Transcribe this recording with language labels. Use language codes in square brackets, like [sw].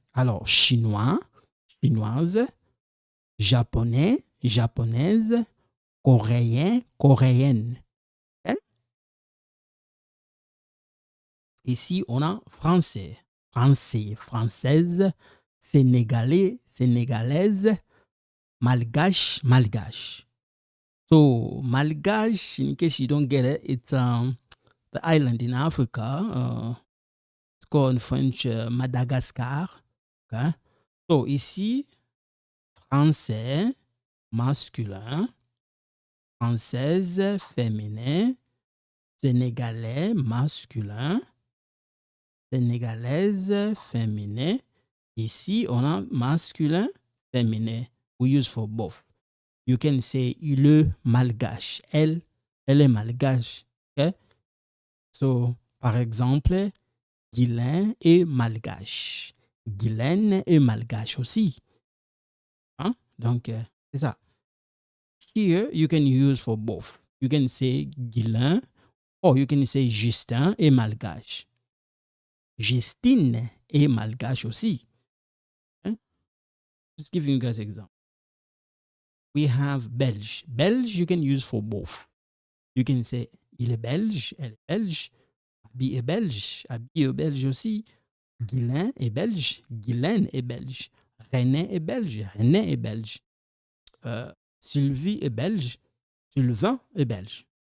[fr] Alors, chinois, chinoise, japonais, japonaise, coréen, coréenne. Okay? Ici, on a français, français, française, sénégalais, sénégalaise, malgache, malgache. [en] So, malgache, in case you don't get it, it's the island in Africa. It's called in French Madagascar. Okay? [fr] So, ici, français, masculin, française, féminin, sénégalais, masculin, sénégalaise, féminin. Ici, on a masculin, féminin. [en] We use for both. You can say [fr] le malgache. Elle est malgache. Okay? So, par exemple, Guylaine est malgache. Guylaine est malgache aussi. Hein? Donc, c'est ça. [en] Here, you can use for both. You can say Guylaine or you can say Justin [fr] est malgache. Justine est malgache aussi. [en] Okay? Just giving you guys an example. We have Belge. Belge, you can use for both. You can say [fr] il est belge, elle est belge. Abi est belge, Abi est belge aussi. Guylaine est belge, Guylaine est belge. René est belge, René est belge. Sylvie est belge, Sylvain est belge.